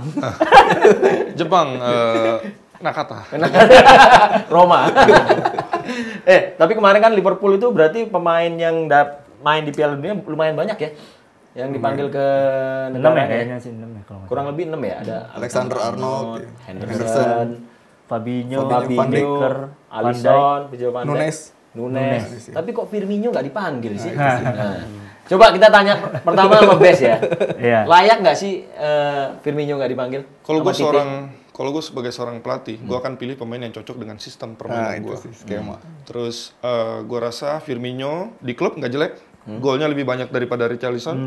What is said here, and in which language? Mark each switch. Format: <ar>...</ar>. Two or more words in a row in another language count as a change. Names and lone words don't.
<id>Jepang, Nakata. Roma. Tapi kemarin kan Liverpool itu berarti pemain yang main di Piala Dunia lumayan banyak ya. Yang dipanggil ke 6 negara ya kayaknya sih 6 ya kalau nggak kurang lebih 6 ya. Ada Alexander Arnold, Henderson, Fabinho, Van Becker, Alisson, Virgil van Dijk, Nunes. Tapi kok Firmino nggak dipanggil sih? Nah, coba kita tanya pertama sama Bes ya. Iya. Layak nggak sih Firmino nggak dipanggil? Kalau Sama gue sebagai seorang pelatih, gue akan pilih pemain yang cocok dengan sistem permainan gue. Skema. Terus gue rasa Firmino di klub nggak jelek, golnya lebih banyak daripada Richarlison.</id>